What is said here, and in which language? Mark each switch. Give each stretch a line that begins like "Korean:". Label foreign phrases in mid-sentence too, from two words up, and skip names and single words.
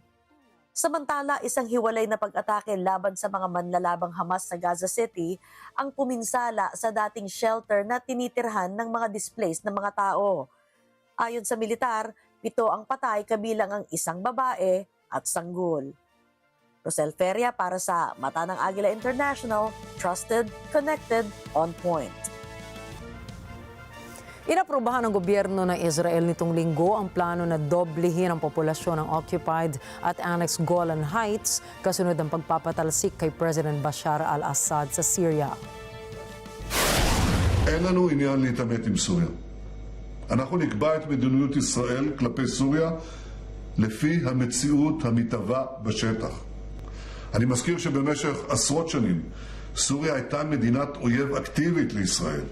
Filipino: Samantala, isang hiwalay na pag-atake laban sa mga manlalabang Hamas sa Gaza City ang puminsala sa dating shelter na tinitirhan ng mga displaced na mga tao. Ayon sa militar, 7 ang patay kabilang ang isang babae at sanggol. Rosel Feria para sa Mata ng Agila International,
English: trusted, connected, on point.
Filipino: Inaprubahan ng gobyerno ng Israel nitong linggo ang plano na doblehin ang populasyon ng occupied at annexed Golan Heights kasunod ng pagpapatalsik kay President Bashar al-Assad sa Syria.
Hebrew: אין לנו עניין להתעמת עם סוריה. אנחנו נקבע את מדיניות ישראל כלפי סוריה לפי המציאות המתהווה בשטח. אני מזכיר שבמשך עשרות שנים סוריה הייתה מדינת אויב אקטיבית לישראל.